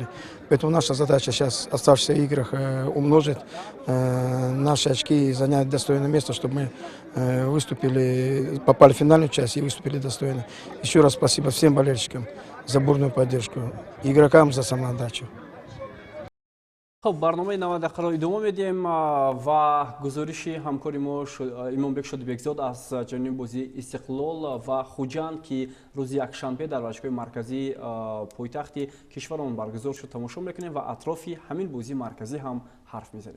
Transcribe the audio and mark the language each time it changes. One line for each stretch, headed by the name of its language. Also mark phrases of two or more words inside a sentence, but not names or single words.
Russian: Поэтому наша задача сейчас в оставшихся играх умножить наши очки и занять достойное место, чтобы мы выступили, попали в финальную часть и выступили достойно. Еще раз спасибо всем болельщикам за бурную поддержку, игрокам за самоотдачу.
Tajik: خب برنامه 90 دقیقه را ادامه میدیم و گزارش همکاری ما ایمانبک شادیبکزاد از جانب بازی استقلال و خوجند که روز یکشنبه در ورزشگاه مرکزی پایتخت کشورمون برگزار شد تماشا میکنیم و اطراف همین بازی مرکزی هم حرف میزنیم.